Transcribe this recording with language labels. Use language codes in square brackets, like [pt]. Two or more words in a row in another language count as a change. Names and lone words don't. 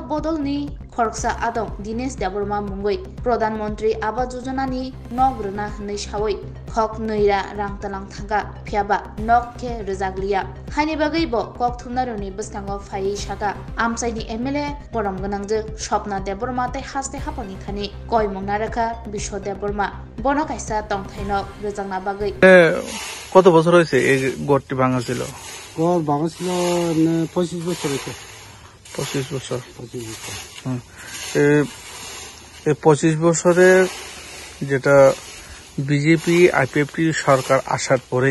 [trp] Bodolni Khorksa Adong Dinesh Debroma Mungoi Pradhan Mantri Awas Yojana ni Nogruna Hnai Shawai Khok Noira Rangtalang Thanga Phiaba Nok Ke Rizaglia Haini Bagaibo Kok Thumnaroni Busthango Phai Shaka Amsaini MLA Borom Ganangje Shopna Debroma Tai Haste Hapani Thani Koi Mongnaraka Bisho Debroma Bono Kaisa Tongthainok Rizangna Bagai [bn] কত বছর হয়েছে এই গড়টি ভাঙা ছিল? গড় ভাঙা ছিল 25 বছর হয়েছে। 25 বছর। এই 25 বছরের যেটা বিজেপি আইপিএফটি সরকার আসার পরে